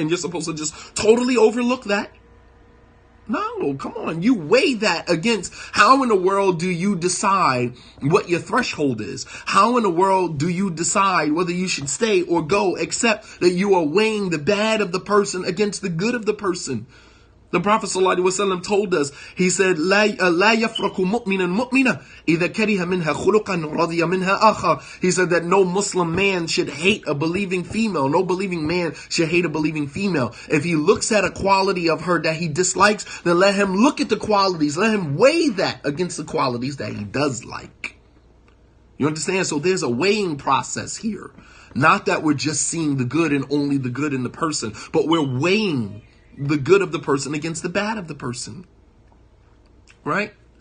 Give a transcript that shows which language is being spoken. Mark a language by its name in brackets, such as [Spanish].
[English] And you're supposed to just totally overlook that. No, come on. You weigh that against how in the world do you decide what your threshold is? How in the world do you decide whether you should stay or go, except that you are weighing the bad of the person against the good of the person? The Prophet ﷺ told us, he said, [Arabic] لا يفرق مؤمن مؤمنة إذا كره منها خلقا رضي منها آخر. [English] He said that no Muslim man should hate a believing female. No believing man should hate a believing female. If he looks at a quality of her that he dislikes, then let him look at the qualities. Let him weigh that against the qualities that he does like. You understand? So there's a weighing process here. Not that we're just seeing the good and only the good in the person, but we're weighing the good of the person against the bad of the person. Right?